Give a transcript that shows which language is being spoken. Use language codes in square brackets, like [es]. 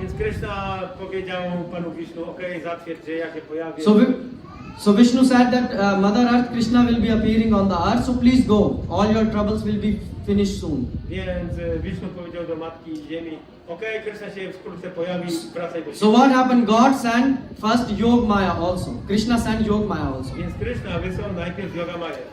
[pl] Więc Krishna powiedział Panu Wisznu, okej, zatwierdź, że ja się pojawię. [en] So Vishnu said that Mother Earth, Krishna will be appearing on the earth, so please go. All your troubles will be finished soon. [pl] Więc Wisznu powiedział do Matki Ziemi, okej, Krishna się wkrótce pojawi, wracaj do siebie. [en] So what happened? God sent first Yog Maya also. Krishna sent Yog Maya also. [pl] Więc Krishna wysłał najpierw Yoga Maya.